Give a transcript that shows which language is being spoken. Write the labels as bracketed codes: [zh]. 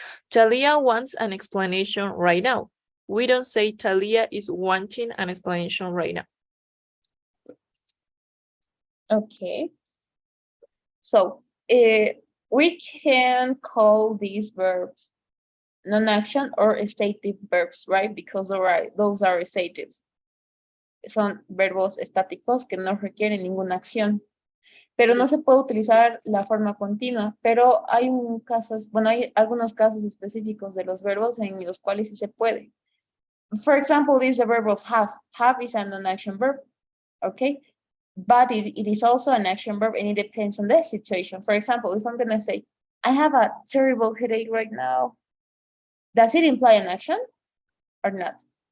[en] Talia wants an explanation right now. We don't say Talia is wanting an explanation right now. Okay. So we can call these verbs non-action or stative verbs, right? Because those are statives. [es] Son verbos estáticos que no requieren ninguna acción. Pero no se puede utilizar la forma continua, pero hay hay algunos casos específicos de los verbos en los cuales sí se puede. [en] For example, this is the verb of have. Have is a non-action verb, okay? But it is also an action verb and it depends on the situation. For example, if I'm going to say, I have a terrible headache right now, does it imply an action or not?